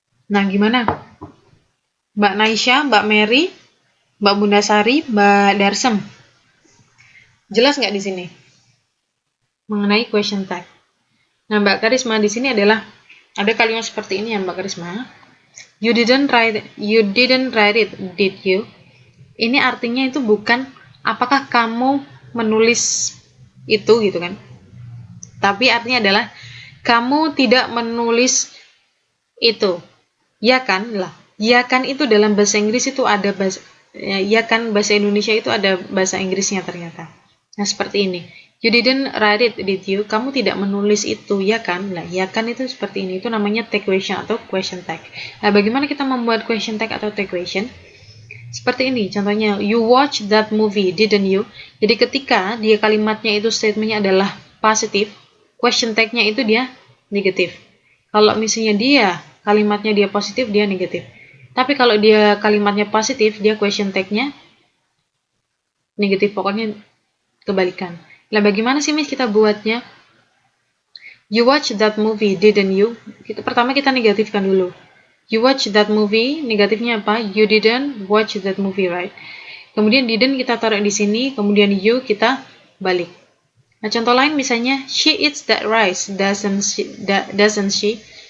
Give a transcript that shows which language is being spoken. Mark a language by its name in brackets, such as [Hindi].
[Indonesian] Nah, gimana Mbak Naisha, Mbak Mary, Mbak Bunda Sari, Mbak Darsem, jelas nggak di sini mengenai question tag? Nah, Mbak Karisma, di sini adalah ada kalimat seperti ini ya Mbak Karisma. [English] You didn't write it, did you? [Indonesian] Ini artinya itu bukan apakah kamu menulis itu gitu kan. Tapi artinya adalah kamu tidak menulis itu. Ya kan? Lah, ya kan itu dalam bahasa Inggris itu ada ya kan, bahasa Indonesia itu ada bahasa Inggrisnya ternyata. Nah, seperti ini. [English] You didn't write it, did you? [Indonesian] Kamu tidak menulis itu, ya kan? Lah, ya kan itu seperti ini. Itu namanya tag question atau question tag. Nah, bagaimana kita membuat question tag atau tag question? Seperti ini, contohnya, [English] you watch that movie, didn't you? [Indonesian] Jadi ketika dia kalimatnya itu statementnya adalah positif, question tag-nya itu dia negatif. Kalau misalnya dia kalimatnya dia positif, dia negatif. Tapi kalau dia kalimatnya positif, dia question tag-nya negatif. Pokoknya kebalikan. Nah, bagaimana sih Miss kita buatnya? [English] You watch that movie, didn't you? [Indonesian] Pertama kita negatifkan dulu. [English] You watch that movie, [Indonesian] negatifnya apa? [English] You didn't watch that movie, right? [Indonesian] Kemudian didn't kita taruh di sini, kemudian you kita balik. Nah, contoh lain misalnya, [English] she eats that rice, doesn't she?